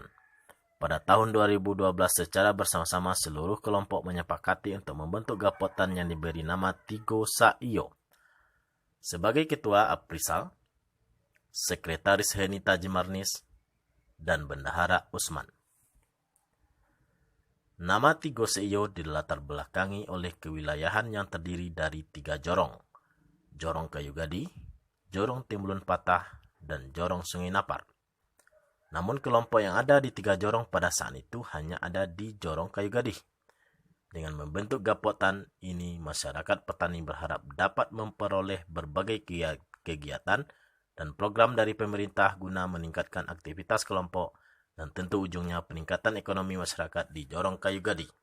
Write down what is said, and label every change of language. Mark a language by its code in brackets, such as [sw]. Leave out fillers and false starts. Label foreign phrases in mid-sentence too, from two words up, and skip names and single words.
[id] Pada tahun 2012 secara bersama-sama seluruh kelompok menyepakati untuk membentuk Gapotan yang diberi nama Tigo Saiyo. Sebagai ketua Aprizal, Sekretaris Henita Jimarnis, dan Bendahara Usman. Nama Tigo Saiyo dilatar belakangi oleh kewilayahan yang terdiri dari 3 jorong. Jorong Kayu Gadih, Jorong Timbulun Patah, dan Jorong Sungai Napar. Namun kelompok yang ada di 3 jorong pada saat itu hanya ada di Jorong Kayu Gadih. Dengan membentuk Gapotan ini, masyarakat petani berharap dapat memperoleh berbagai kegiatan dan program dari pemerintah guna meningkatkan aktivitas kelompok dan tentu ujungnya peningkatan ekonomi masyarakat di Jorong Kayu Gadih.